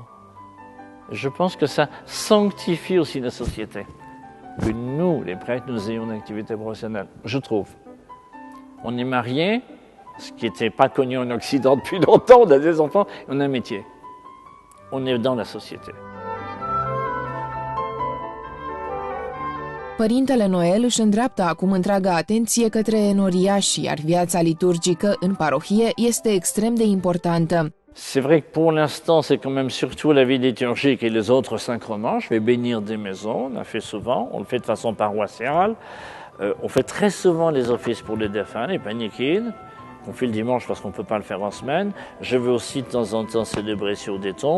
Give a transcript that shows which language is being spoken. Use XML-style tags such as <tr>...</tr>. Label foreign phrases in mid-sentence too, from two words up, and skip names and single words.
<fr>Je pense que ça sanctifie aussi la société. Que nous, les prêtres, nous ayons une activité professionnelle, je trouve. On est mariés, ce qui n'était pas connu en Occident depuis longtemps, on a des enfants, on a un métier. On est dans la société.</fr> <ro>Părintele Noel își îndreaptă acum întreaga atenție către enoriași, iar viața liturgică în parohie este extrem de importantă.</ro> <fr>C'est vrai que pour l'instant, c'est quand même surtout la vie liturgique et les autres sacrements. Je vais bénir des maisons, on a fait souvent, on le fait de façon paroissiale. On fait très souvent les offices pour les défunts, les paniquides. On fait le dimanche parce qu'on ne peut pas le faire en semaine. Je vais aussi de temps en temps célébrer sur des tombes.</fr>